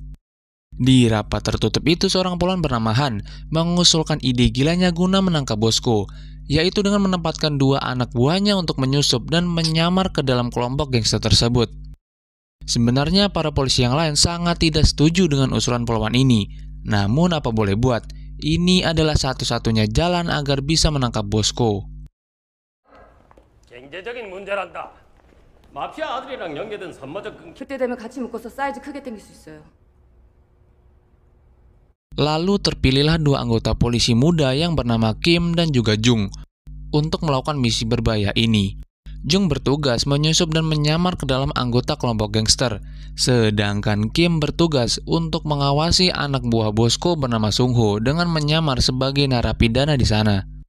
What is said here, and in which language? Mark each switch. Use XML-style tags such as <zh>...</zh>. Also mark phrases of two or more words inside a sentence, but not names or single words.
<id>Di rapat tertutup itu seorang Polan bernama Han mengusulkan ide gilanya guna menangkap Bosko, yaitu dengan menempatkan dua anak buahnya untuk menyusup dan menyamar ke dalam kelompok gangster tersebut. Sebenarnya para polisi yang lain sangat tidak setuju dengan usulan Polwan ini, namun apa boleh buat, ini adalah satu-satunya jalan agar bisa menangkap Bosko.</id> <ko>경제적인 문제란다. 마피아 아들이랑 연계된 선모적 끊기. 그때 되면 같이 묶어서 사이즈 크게 당길 수 있어요.</ko> <id>Lalu terpilihlah dua anggota polisi muda yang bernama Kim dan juga Jung untuk melakukan misi berbahaya ini. Jung bertugas menyusup dan menyamar ke dalam anggota kelompok gangster, sedangkan Kim bertugas untuk mengawasi anak buah Bosko bernama Sung Ho dengan menyamar sebagai narapidana di sana.</id>